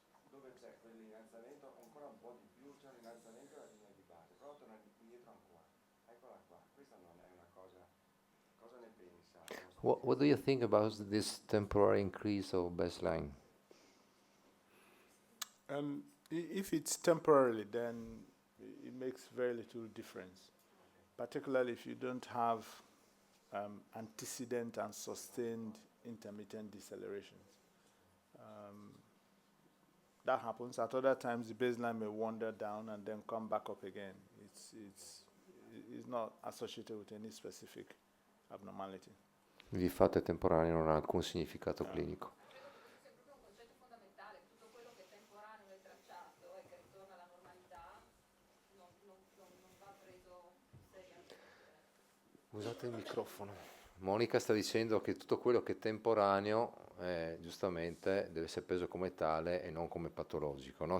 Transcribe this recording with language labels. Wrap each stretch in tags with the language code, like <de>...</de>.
<it>Dove c'è quell'innalzamento ancora un po' di più, c'è un innalzamento della linea di base, però torna indietro ancora. Eccola qua, questa non è una cosa ne pensa?</it> <en>What do you think about this temporary increase of baseline? If it's temporarily, then it makes very little difference, particularly if you don't have antecedent and sustained intermittent decelerations. That happens. At other times, the baseline may wander down and then come back up again. It's not associated with any specific abnormality.</en> <it>Il fatto è temporaneo, non ha alcun significato clinico. Credo che questo sia proprio un concetto fondamentale, tutto quello che è temporaneo nel tracciato e che ritorna alla normalità non va preso seriamente. Usate il microfono. Monica sta dicendo che tutto quello che è temporaneo giustamente deve essere preso come tale e non come patologico, no?</it>